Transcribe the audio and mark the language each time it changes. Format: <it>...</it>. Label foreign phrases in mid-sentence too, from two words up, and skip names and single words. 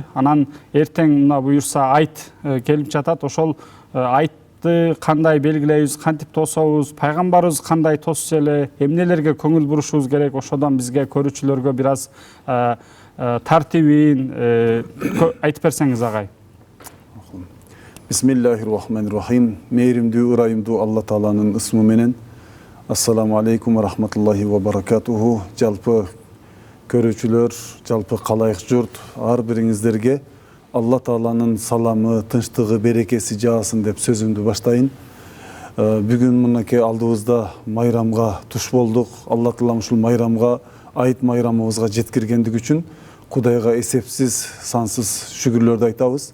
<ky>Анан эртең мына буюрса айт келип жатат. Ошол айтты кандай белгилейбиз, кантип тособуз, пайгамбарыбыз кандай тосчу эле, эмнелерге көңүл бурушубуз керек, ошодон бизге көрүүчүлөргө бир аз тартибин айтып берсеңиз агай.</ky> <ar>بسم الله الرحمن الرحيم.</ar> <ky>Мээримдүү, ырайымдуу Алла Тааланын ысмы менен.</ky> <ar>السلام عليكم ورحمة الله وبركاته.</ar> <ky>Жалпы көрүүчүлөр, жалпы калайык журт, ар бириңиздерге Алла Тааланын саламы, тынчтыгы, берекеси жаасын деп сөзүмдү баштайын. Бүгүн мынакей алдыбызда майрамга туш болдук. Алла Таалам ушул майрамга, айт майрамыбызга жеткиргендиги үчүн Кудайга эсепсиз, сансыз шүгүрлөрдү айтабыз.</ky>